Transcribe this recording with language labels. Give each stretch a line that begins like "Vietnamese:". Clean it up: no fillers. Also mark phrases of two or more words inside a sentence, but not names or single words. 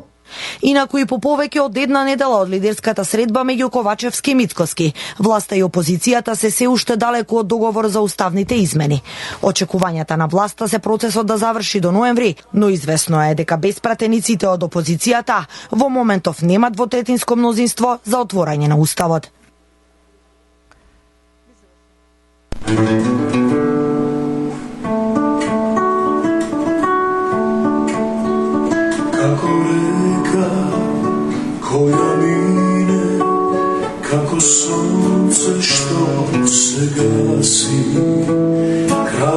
Macedonian: Инаку и по повеќе од една недела од лидерската средба меѓу Ковачевски и Мицкоски, власта и опозицијата се уште далеку од договор за уставните измени. Очекувањата на власта се процесот да заврши до ноември, но известно е дека без пратениците од опозицијата во моментов немат двотретинско мнозинство за отворање на уставот.
Serbian: Koja mine, kako sunce što se gasi, kraj